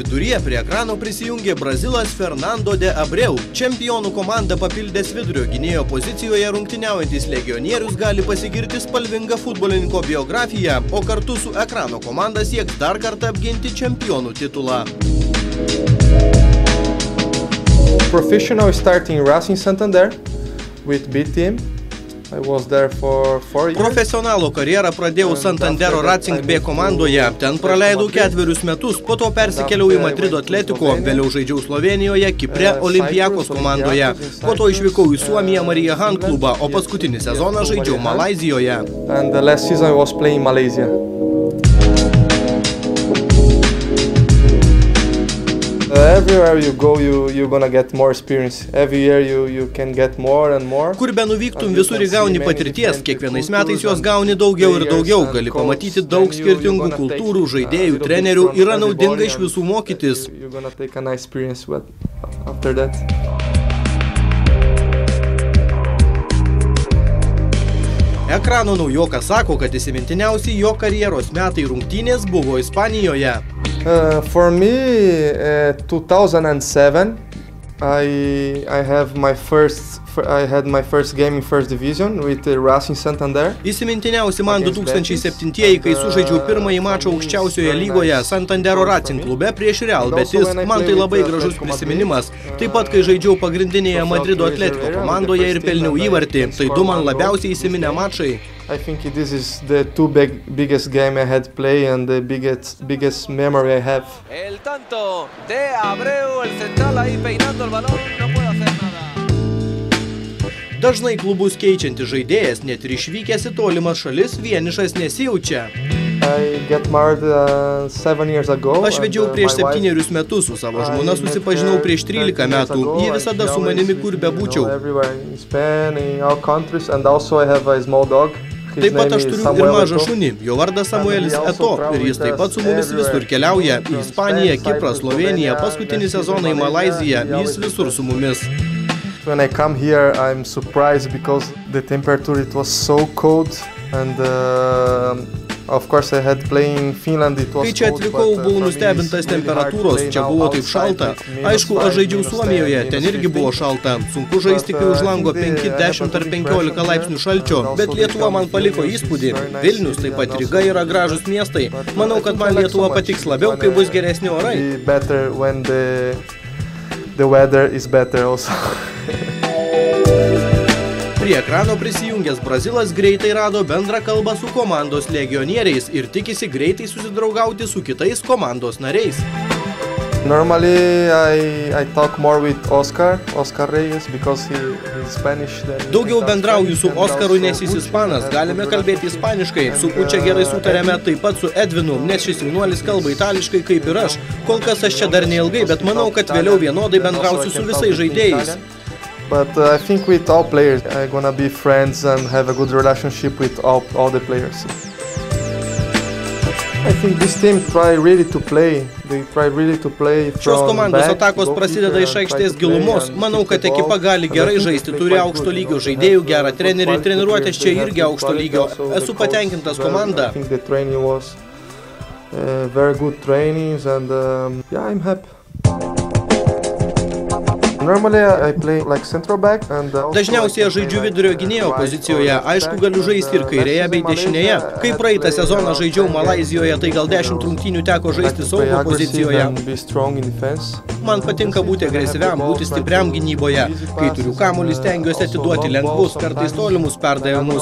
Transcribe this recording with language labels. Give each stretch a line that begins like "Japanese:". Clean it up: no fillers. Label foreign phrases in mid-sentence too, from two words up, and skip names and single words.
Lithuanian: dalyje prie ekrano prisijungė Brazilas Fernando de Abreu. Čempionų komanda papildęs vidurio gynėjo pozicijoje rungtyniaujantis legionierius gali pasigirti spalvingą futbolininko biografiją, o kartu su ekrano komanda sieks dar kartą apginti čempionų titulą.
English: Professional starting Racing Santander with B team. I was there for 4 years.
Lithuanian: Profesionalo karjerą pradėjau Santandero Racing B komandoje. Ten praleidau 4 metus, po to persikėliau į Madrido Atletico, vėliau žaidžiau Slovenijoje, Kipre, Olympiakos komandoje. Po to išvykau į Suomiją Mariehamn klubą, o paskutinį sezoną žaidžiau Malaizijoje.
English: And the last season I was playing in Malaysia. Everywhere you go, you're gonna get more experience. Every year you can get more and more.
Lithuanian: Kur be nuvyktum, visur įgauni patirties. Kiekvienais metais jos gauni daugiau ir daugiau. Gali pamatyti daug skirtingų kultūrų, žaidėjų, trenerių. Yra naudinga iš visų mokytis.
English: You're gonna take a nice experience after that.
Lithuanian: Ekrano naujokas sako, kad įsimintiniausi jo karjeros metai rungtynės buvo Ispanijoje.
English: For me, 2007, I had my first game in first division with Racing Santander.
Lithuanian: Įsimintiniausi man 2007-ieji, kai sužaidžiau pirmąjį mačą aukščiausioje lygoje Santandero Racing klube prieš Real Betis. Man tai labai gražus prisiminimas. Taip pat, kai žaidžiau pagrindinėje Madrido Atletico komandoje ir pelniau įvartį. Tai du man labiausiai įsiminę mačai.
English: I think this is the two biggest game I had played and the biggest memory I have.
Spanish: El tanto de Abreu, el central ahí peinando el balón, no puede hacer nada.
Lithuanian: Dažnai klubus keičiantis žaidėjas, net ir išvykęs į tolimas šalis, vienišas nesijaučia.
English: I got married 7 years ago.
Lithuanian: Aš vedžiau prieš 7 metus, su savo žmona susipažinau prieš 13 metų. Ji visada su manimi kur bebūčiau. Taip pat aš turiu ir mažą šunį, jo vardas Samuelis Eto, ir jis taip pat su mumis visur keliauja. Į Ispaniją, Kiprą, Sloveniją, paskutinį sezoną į Malaiziją, jis visur su mumis.
English: When I come here, I'm surprised because the temperature it was so cold and of course I had playing in Finland it was.
Lithuanian: Kai čia atvykau, buvau nustebintas temperatūros, čia buvo taip šalta. Aišku, aš žaidžiau Suomijoje, ten irgi buvo šalta. Sunku žaisti, kai už lango 5, 10 ar 15 laipsnių šalčio, bet Lietuva man paliko įspūdį. Vilnius, taip pat Ryga yra gražus miestai. Manau, kad man Lietuva patiks labiau, kai bus geresni orai.
English: Better when the weather is better also.
Lithuanian: Prie ekrano prisijungęs Brazilas greitai rado bendrą kalbą su komandos legionieriais ir tikisi greitai susidraugauti su kitais komandos nariais.
English: Normally I talk more with Oscar Reyes because he's Spanish.
Lithuanian: Daugiau bendrauju su Oskaru, nes jis ispanas, galime kalbėti ispaniškai. Su Pučia gerai sutarėme, taip pat su Edvinu, nes šis jaunuolis kalba itališkai kaip ir aš. Kol kas aš čia dar neilgai, bet manau, kad vėliau vienodai bendrausiu su visais žaidėjais.
English: But I think with all players, I'm gonna be friends and have a good relationship with all the players. I think this team try really to play. They try really to play from
Lithuanian: Šios komandos
English: back,
Lithuanian: atakos prasideda iš aikštės gilumos. Manau, kad ekipa gali gerai žaisti, turi aukšto lygio žaidėjų, gerą trenerį, treniruotės čia irgi aukšto lygio. Esu patenkintas komanda.
English: I think the training was very good trainings and yeah, I'm happy. Normally I play like central back and
Lithuanian: Dažniausiai aš žaidžiu vidurio gynėjo pozicijoje, aišku galiu žaisti ir kairėje bei dešinėje. Kai praeitą sezoną žaidžiau Malaizijoje, tai gal 10 rungtynių teko žaisti saugo pozicijoje. Man patinka būti agresyviam, būti stipriam gynyboje. Kai turiu kamuolį, stengiuosi atiduoti lengvus, kartais tolimus perdavimus.